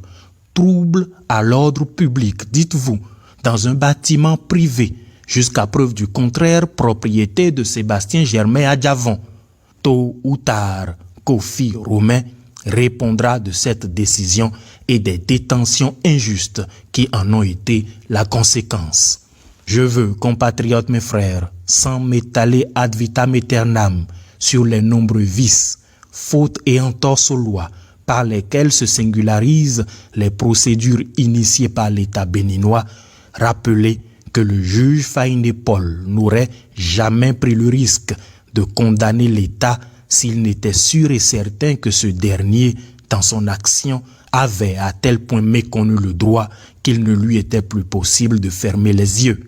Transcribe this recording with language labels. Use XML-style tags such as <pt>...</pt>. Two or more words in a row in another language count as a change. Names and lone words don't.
<fr>Trouble à l'ordre public, dites-vous, dans un bâtiment privé, jusqu'à preuve du contraire, propriété de Sébastien Germain Adjavon. Tôt ou tard, Kofi Romain répondra de cette décision et des détentions injustes qui en ont été la conséquence. Je veux, compatriotes mes frères, sans m'étaler</fr> <la>ad vitam aeternam</la> <fr>sur les nombreux vices, fautes et entorses aux lois par lesquelles se singularisent les procédures initiées par l'État béninois, rappeler que le juge Faïndé Paul n'aurait jamais pris le risque de condamner l'État s'il n'était sûr et certain que ce dernier, dans son action, avait à tel point méconnu le droit qu'il ne lui était plus possible de fermer les yeux.</fr>